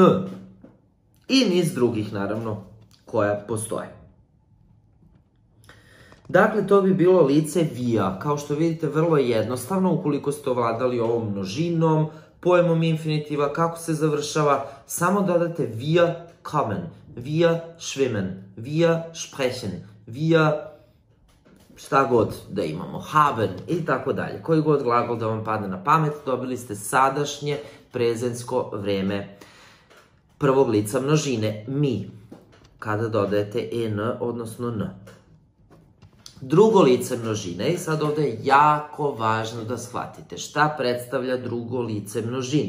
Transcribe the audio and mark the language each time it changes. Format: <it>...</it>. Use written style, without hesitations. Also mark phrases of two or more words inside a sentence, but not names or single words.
<sr>I niz drugih, naravno, koja postoje. Dakle, to bi bilo lice wir. Kao što vidite, vrlo je jednostavno, ukoliko ste ovladali ovom množinom, pojmom infinitiva, kako se završava, samo dodate</sr> <de>wir kommen, wir schwimmen, wir sprechen, wir</de> <sr>šta god da imamo, haben i tako dalje. Koji god glagol da vam padne na pamet, dobili ste sadašnje prezensko vreme prvog lica množine, mi, kada dodajete en, odnosno n. Drugo lice množine, i sad ovde je jako važno da shvatite šta predstavlja drugo lice množine.</sr>